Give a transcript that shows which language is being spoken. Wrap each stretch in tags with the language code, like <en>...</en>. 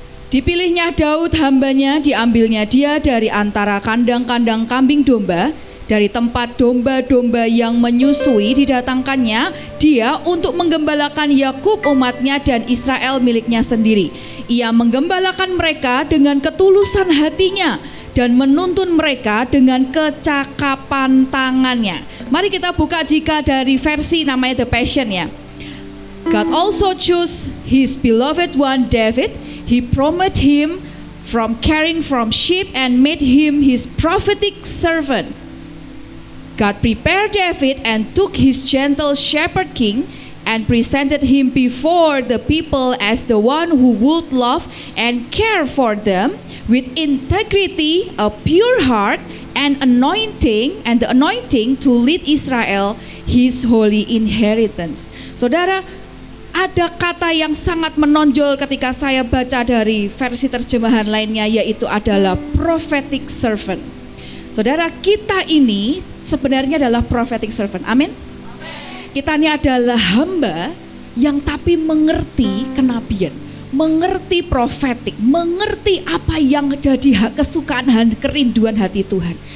<id>Dipilihnya Daud hambanya, diambilnya dia dari antara kandang-kandang kambing domba, dari tempat domba-domba yang menyusui didatangkannya dia untuk menggembalakan Yakub umatnya dan Israel miliknya sendiri. Ia menggembalakan mereka dengan ketulusan hatinya dan menuntun mereka dengan kecakapan tangannya. Mari kita buka jika dari versi namanya The Passion ya.</id> <en>God also chose his beloved one David. He promoted him from caring from sheep and made him his prophetic servant. God prepared David and took his gentle shepherd king and presented him before the people as the one who would love and care for them with integrity, a pure heart, and the anointing to lead Israel his holy inheritance.</en> <id>Saudara, ada kata yang sangat menonjol ketika saya baca dari versi terjemahan lainnya, yaitu adalah prophetic servant. Saudara, kita ini sebenarnya adalah prophetic servant. Amin. Kita ini adalah hamba yang tapi mengerti kenabian, mengerti prophetic, mengerti apa yang jadi kesukaan dan kerinduan hati Tuhan.</id>